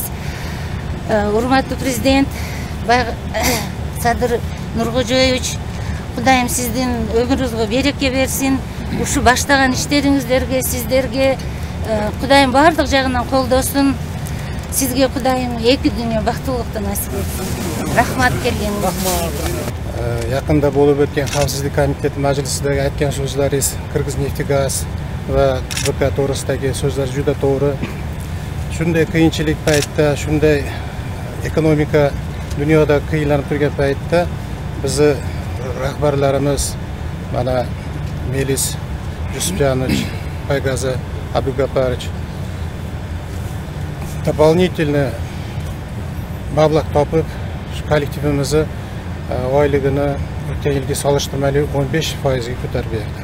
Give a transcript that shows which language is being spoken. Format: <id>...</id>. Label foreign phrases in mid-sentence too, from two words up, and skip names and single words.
<ky>Урматтуу президент Садыр Нуркожоевич, Кудайым сиздин өмүрүңүзгө береке берсин. Ушу баштаган иштериңиздерге, сиздерге Кудайым бардык жагынан колдосун. Сизге Кудайым эки дүйнө бактылыкты насип этсин. Рахмат келгениңиз.</ky> <uz>Yakında bolup ötken Xavfsizlik Komiteti Majlisidagi aytgan so'zlaringiz Qirg'izneftegaz va BK to'g'risidagi so'zlar juda to'g'ri. Shunday qiyinchilik paytda, shunday ekonomika dunyoda qiynalib turgan paytda bizni rahbarlarimiz mana Melis Jusupjanovich, Байгазы Абдыгапарович дополнительно маблаг topib shu kollektivimizni oyligini o'tgan yilga solishtirmali 15%ga ko'tarib berdi.</uz>